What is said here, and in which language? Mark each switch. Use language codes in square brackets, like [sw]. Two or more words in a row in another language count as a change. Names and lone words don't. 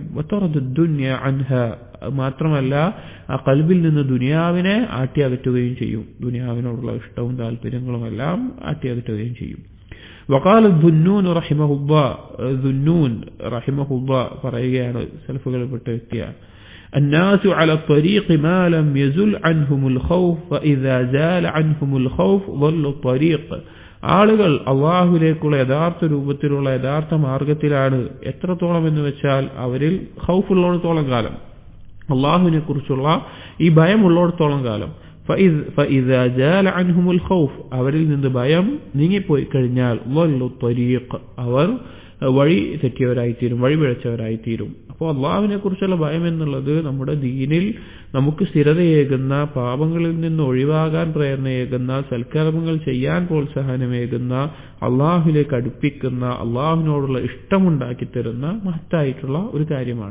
[ar] وتطرد الدنيا عنها, [ml] മാത്രമല്ല ആ ഖൽബിൽ നിന്ന് ദുനിയാവിനെ ആട്ടിയകറ്റുകയും ചെയ്യും. ദുനിയാവിനോടുള്ള ഇഷ്ടവും താല്പര്യങ്ങളും എല്ലാം ആട്ടിയകറ്റുകയും ചെയ്യും. [ar] وقال ذو النون رحمه الله, ذو النون رحمه الله [ml] പറയുകയാണ്, സലഫുകളിൽപ്പെട്ട വ്യക്തിയാണ്, [ar] الناس على الطريق ما لم يزل عنهم الخوف فإذا زال عنهم الخوف ضلوا الطريق. [ml] ആളുകൾ അള്ളാഹുവിലേക്കുള്ള യഥാർത്ഥ രൂപത്തിലുള്ള യഥാർത്ഥ മാർഗത്തിലാണ് എത്രത്തോളം എന്ന് വെച്ചാൽ അവരിൽ ഖൗഫുള്ളിടത്തോളം കാലം, അള്ളാഹുവിനെ കുറിച്ചുള്ള ഈ ഭയം ഉള്ളിടത്തോളം കാലം. [ar] فإذا زال عنهم الخوف, [ml] അവരിൽ നിന്ന് ഭയം നീങ്ങിപ്പോയി കഴിഞ്ഞാൽ [ar] ضلوا الطريق, [ml] അവർ വഴി തെറ്റിയവരായിത്തീരും, വഴി പിഴച്ചവരായിത്തീരും. അപ്പോൾ അള്ളാഹുവിനെ കുറിച്ചുള്ള ഭയം എന്നുള്ളത് നമ്മുടെ ദീനിൽ നമുക്ക് സ്ഥിരതയേകുന്ന, പാപങ്ങളിൽ നിന്ന് ഒഴിവാകാൻ പ്രേരണയേകുന്ന, സൽക്കർമ്മങ്ങൾ ചെയ്യാൻ പ്രോത്സാഹനമേകുന്ന, അള്ളാഹുവിലേക്ക് അടുപ്പിക്കുന്ന, അള്ളാഹുവിനോടുള്ള ഇഷ്ടമുണ്ടാക്കി തരുന്ന മഹത്തായിട്ടുള്ള ഒരു കാര്യമാണ്.